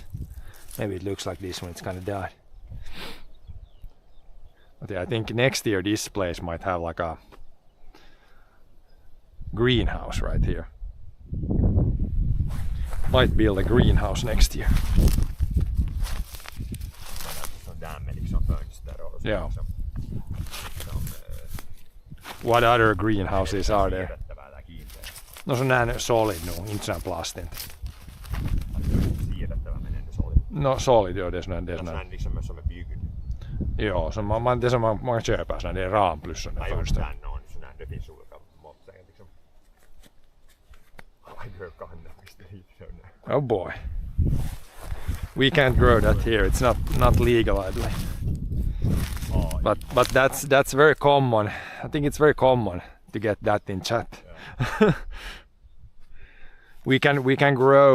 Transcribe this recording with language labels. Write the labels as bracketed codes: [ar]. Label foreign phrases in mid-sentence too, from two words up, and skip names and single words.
[en] Maybe it looks like this when it's kind of died. But yeah, I think next year this place might have like a greenhouse right here. Might build a greenhouse next year. Yeah. What other greenhouses are there? [sv] No sån här solid nog, inte sån här plast inte. [fi] Siirrettävä menee solid. [sv] No solid, jo, det är sån här. Sån här liksom som är byggd. Jo, det är som man kan köpa sån här, det är ram plus sån där fönster. Nej, no, sån här, det finns olika mått. Liksom. [en] I grow cannabis. Oh boy. We can't grow that here. It's not legal, I believe. Oh, but that's very common. I think it's very common to get that in chat. Yeah. we can grow.